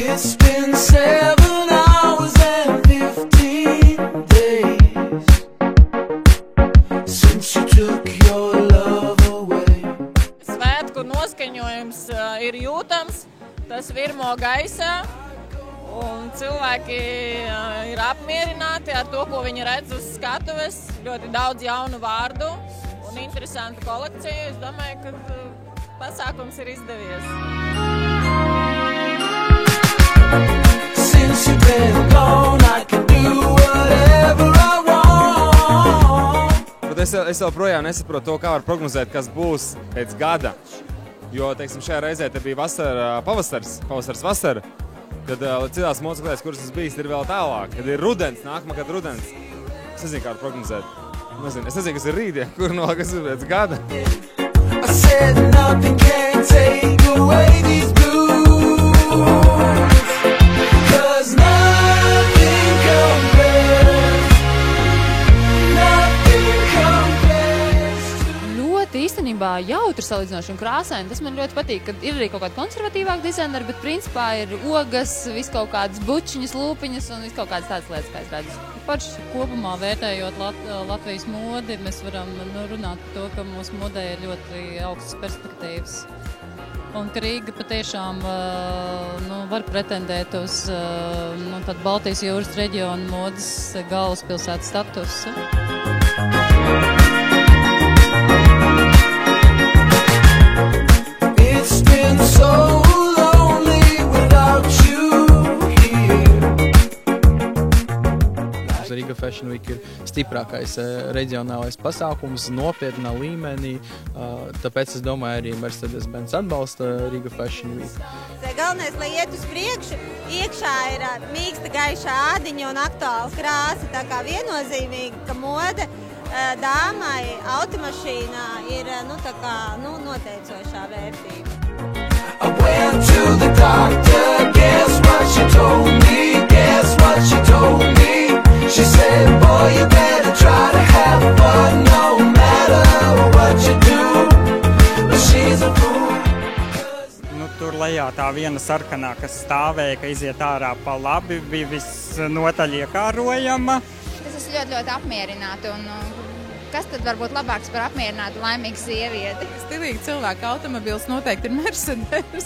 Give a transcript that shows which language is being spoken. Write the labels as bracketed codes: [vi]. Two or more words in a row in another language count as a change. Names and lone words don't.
[en] It's been 7 hours and 15 days since you took your love away. [lv] Svētku noskaņojums ir jūtams, tas virmo gaisā, un cilvēki ir apmierināti ar to, ko viņi redz uz skatuves. Ļoti daudz jaunu vārdu un interesantu kolekciju. Es domāju, ka pasākums ir izdevies. [en] Since you've been gone, I can do whatever I want. [lv] Bet es joprojām nesaprotu to, kā var prognozēt, kas būs pēc gada. Jo, teiksim, šajā reizē te bija pavasars, vasara. Tad citās motoklēs, kuras es bijis, ir vēl tālāk. Kad ir rudens, nākamā gada rudens. Es nezinu, kā var prognozēt. Es nezinu, kas ir rītdien, kur no kas ir pēc gada. [en] I said nothing can take away these blues, 'cause nothing compares to... [lv] Ļoti īstenībā jautri salīdzinoši un krāsaini. Tas man ļoti patīk, ka ir arī kaut kādi konservatīvāki dizaineri, bet principā ir ogas, vis kaut kādas bučiņas, lūpiņas un vis kaut kādas tādas lietas, kā es redzu. Paši kopumā vērtējot Latvijas modi, mēs varam runāt par to, ka mūsu modē ir ļoti augstas perspektīvas. Un ka Rīga patiešām var pretendēt uz tādu Baltijas jūras reģionu modas galvaspilsētas statusu. [en] It's been so lonely without you here. [lv] Riga Fashion Week ir stiprākais reģionālais pasākums, nopietnā līmenī, tāpēc es domāju arī Mercedes-Benz atbalsta Riga Fashion Week. Galvenais, lai iet uz priekšu, iekšā ir mīksta gaiša ādiņa un aktuāla krāsa, tā kā viennozīmīgi, ka mode dāmai automašīnā ir noteicošā vērtība. [en] I went to the doctor, guess what she told me, She said, boy, you better try to have fun no matter what you do, but she's a fool. [lv] Tur lejā tā viena sarkanā, kas stāvēja, ka iziet ārā pa labi, bija visnotaļ iekārojama. Es esmu ļoti apmierināta, un kas tad var būt labāks par apmierinātu, laimīgu sievieti? Stilīgi cilvēku automobils noteikti ir Mercedes.